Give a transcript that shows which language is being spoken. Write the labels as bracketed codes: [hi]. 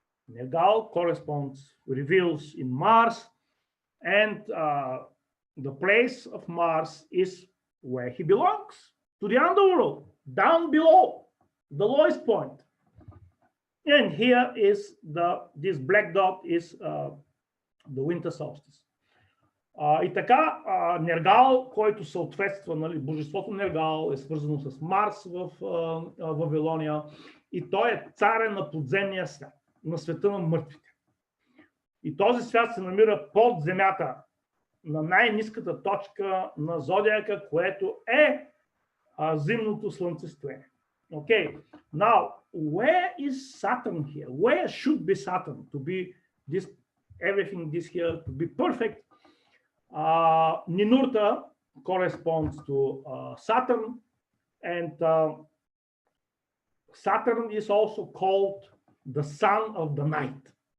[en] Nergal corresponds, reveals in Mars, and the place of Mars is where he belongs, to the underworld, down below, the lowest point. And here is this black dot is the winter solstice. [bg] И така, Нергал, който съответства, нали, божеството Нергал е свързано с Марс в Вавилония и той е царя на подземния свят, на света на мъртвите. И този свят се намира под земята, на най-ниската точка на зодиака, което е зимното слънцестояние. [en] Okay, now where is Saturn here? Where should be Saturn to be this, everything this here to be perfect? Нинурта corresponds to Saturn, and Saturn is also called the sun of the night.